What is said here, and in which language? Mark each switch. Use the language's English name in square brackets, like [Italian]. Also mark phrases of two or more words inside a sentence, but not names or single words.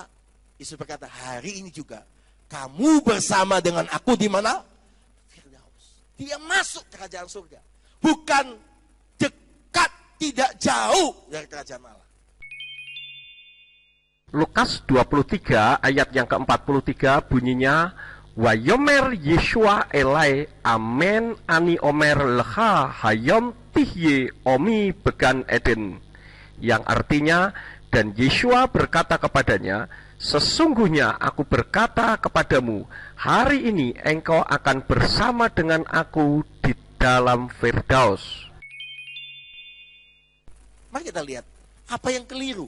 [Indonesian] Yesus berkata, hari ini juga kamu bersama dengan aku di mana? Firdaus. Dia masuk kerajaan surga. Bukan dekat, tidak jauh dari kerajaan Allah. Lukas 23 ayat yang ke-43 bunyinya, [Hebrew] ויאמר ישוע אליו אמן אני אומר לך היום תהיה עמי בגן עדן. [Indonesian] Yang artinya, dan Yeshua berkata kepadanya, sesungguhnya aku berkata kepadamu, hari ini engkau akan bersama dengan aku di dalam Firdaus. Mari kita lihat, apa yang keliru?